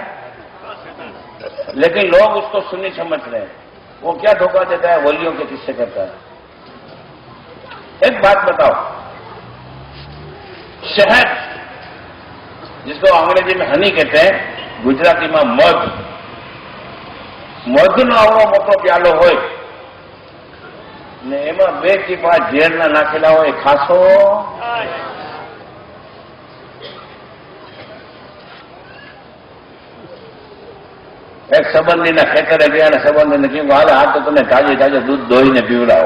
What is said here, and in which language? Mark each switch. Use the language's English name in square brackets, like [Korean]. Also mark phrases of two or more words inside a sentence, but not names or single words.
[Urdu] لیکن لوگ اس کو سنی سمجھ رہے ہیں. وہ کیا دھوکہ دیتا ہے؟ ولیوں کے قصے کرتا ہے. ایک بات بتاؤ، شہد جس کو انگریزی میں ہنی کہتے ہیں، گجراتی میں مધ [Gujarati] નો આવડો મોટો પ્યાલો હોય ને એમાં 2 ટીપા ઝેરના નાખેલા હોય, ખાશો? એક સંબંધીના ખેતરે ગયા અને સંબંધીને કહ્યું, હાલે આ તો તમે તાજે તાજે દૂધ દોઈને પીવડાવો.